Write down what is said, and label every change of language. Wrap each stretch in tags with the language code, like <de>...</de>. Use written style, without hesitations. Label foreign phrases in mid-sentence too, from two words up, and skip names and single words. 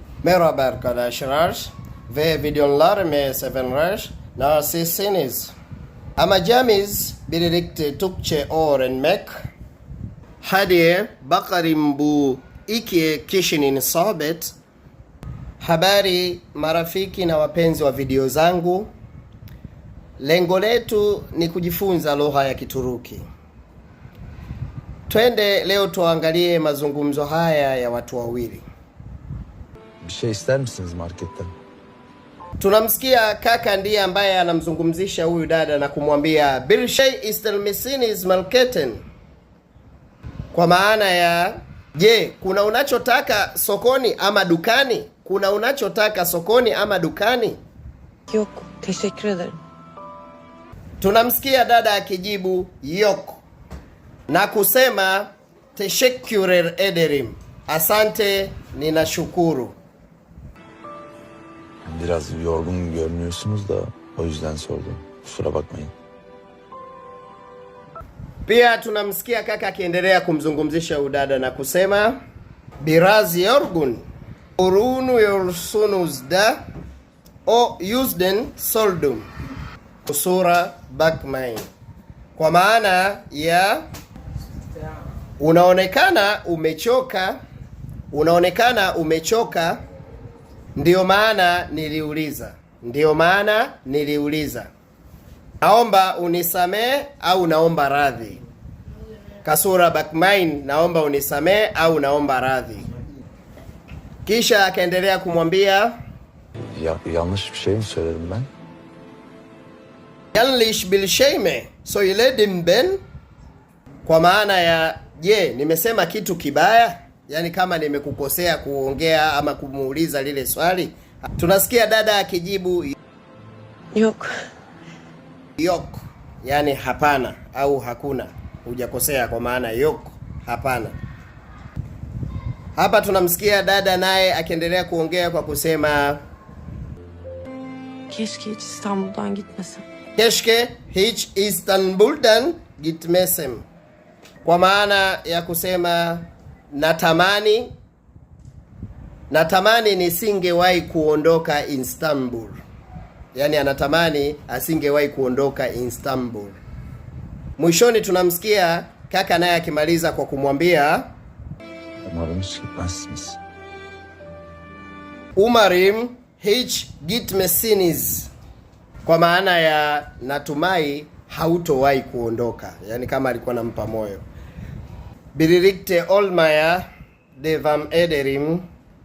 <tr>Merhaba arkadaşlar ve videolarımı sevenler nasılsınız? Amacımız birlikte Türkçe öğrenmek. Hadi bakalım bu iki kişinin sohbet.</tr> <sw>Habari marafiki na wapenzi wa video zangu. Lengo letu ni kujifunza lugha ya Kituruki. Twende leo tuangalie mazungumzo haya ya watu wawili.</sw> <tr>Bir şey ister misiniz marketten?</tr> <sw>Tunamsikia kaka ndiye ambaye anamzungumzisha huyu dada na kumwambia</sw> <tr>bir şey ister misiniz marketten,</tr> <sw>kwa maana ya je, kuna unachotaka sokoni ama dukani? Kuna unachotaka sokoni ama dukani?</sw> <tr>Yok, teşekkür ederim.</tr> <sw>Tunamsikia dada akijibu yok na kusema</sw> <tr>teşekkür ederim,</tr> <sw>asante, ninashukuru.</sw> <tr>Biraz yorgun görünüyorsunuz da o yüzden sordum. Kusura bakmayın.</tr> <sw>Pia tunamsikia kaka akiendelea kumzungumzisha udada na kusema</sw> <tr>biraz yorgun urunu yorsunuzda o yüzden sordum. Kusura bakmayın,</tr> <sw>kwa maana ya unaonekana umechoka, ndiyo maana niliuliza. Naomba unisamee au naomba radhi.</sw> <tr>Kasura bakmain,</tr> <sw>naomba unisamee au naomba radhi. Kisha akaendelea kumwambia</sw> <tr>yanlış bir şey mi söyledim ben? Yanlış bir şey mi söyledim ben?</tr> <sw>Kwa maana ya je, nimesema kitu kibaya? Yani kama nimekukosea kuongea ama kumuuliza lile swali. Tunasikia dada akijibu</sw> <tr>Yok.</tr> <sw>yok, yani hapana au hakuna. Hujakosea kwa maana yok, hapana. Hapa tunamsikia dada naye akiendelea kuongea kwa kusema</sw> <tr>Keşke hiç İstanbul'dan gitmesem. keşke hiç İstanbul'dan gitmesem,</tr> <sw>kwa maana ya kusema natamani nisingewahi kuondoka Istanbul. Yani anatamani asingewahi kuondoka Istanbul. Mwishoni tunamsikia kaka naye akimaliza kwa kumwambia</sw> <tr>Umarım hiç gitmezsiniz. Umarım hiç gitmezsiniz,</tr> <sw>kwa maana ya natumai hautowahi kuondoka. Yani kama alikuwa nampa moyo.</sw> <tr>Birlikte olmaya devam ederim.</tr>